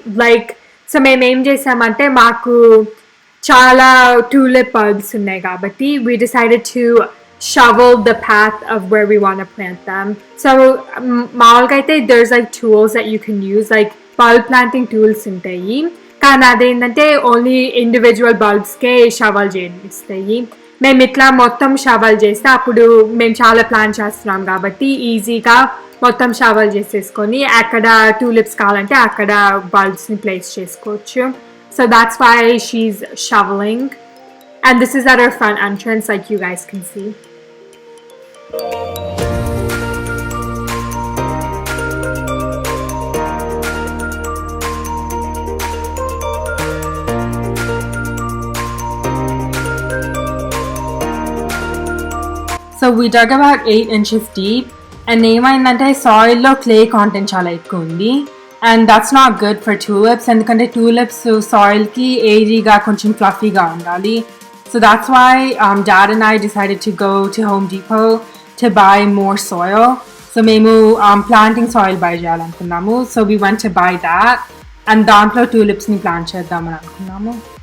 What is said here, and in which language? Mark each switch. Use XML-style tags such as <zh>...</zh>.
<en>Like so</en> <te>మేము ఏం చేసామంటే మాకు చాలా tulip bulbs ఉన్నాయి కాబట్టి</te> <en>we decided to shovel the path of where we want to plant them. So మామూలుగా అయితే there's like tools that you can use, like bulb planting tools</en> <te>ఉంటాయి, కానీ అదేంటంటే</te> <en>only individual బల్బ్స్కే shovel</en> <te>చేయిస్తాయి. మేము ఇట్లా మొత్తం షవల్ చేస్తే అప్పుడు మేము చాలా ప్లాన్ చేస్తున్నాం కాబట్టి ఈజీగా మొత్తం షవల్ చేసేసుకొని అక్కడ tulips కావాలంటే అక్కడ బల్బ్స్ని ప్లేస్ చేసుకోవచ్చు.</te> <en>So that's why she's shoveling, and this is at our front entrance, like you guys can see. So we dug about 8 inches deep, and</en> <te>ఏమైందంటే</te> <en>soil లో clay content</en> <te>చాలా ఎక్కువ ఉంది,</te> <en>and that's not good for tulips.</en> <te>ఎందుకంటే tulips soil కి airyగా కొంచెం</te> <en>fluffy</en> <te>గా ఉండాలి.</te> <en>So that's why Dad and I decided to go to Home Depot to buy more soil. So</en> <te>మేము</te> <en>planting soil buy</en> <te>చేయాలనుకున్నాము.</te> <en>So we went to buy that, and</en> <te>దాంట్లో</te> <en>tulips ని plant</en> <te>చేద్దామని అనుకున్నాము.</te>